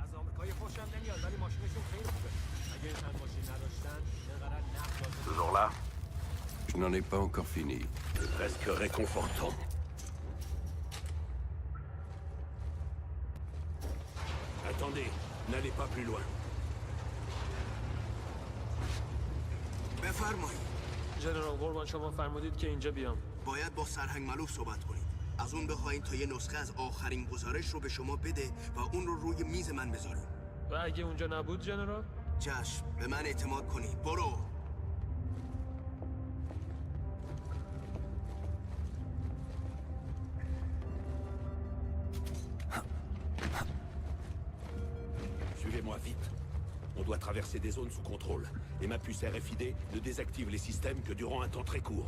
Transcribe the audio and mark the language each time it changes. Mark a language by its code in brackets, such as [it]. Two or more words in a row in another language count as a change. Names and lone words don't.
[fr] Toujours là? Je n'en ai pas encore fini. Presque réconfortant. Attendez, n'allez pas plus loin. [fa] بفرمایید. ژنرال قربان شما فرمودید که اینجا بیام. باید با سرهنگ ملوف صحبت کنید. از اون بخواین تا یه نسخه از آخرین گزارش رو به شما بده و اون رو روی میز من بذاریم. و اگه اونجا نبود ژنرال؟ چشم، به من اعتماد کنید. برو. [fr] Suivez-moi vite. On doit traverser des zones sous contrôle. Et ma puce RFID ne désactive les systèmes que durant un temps très court.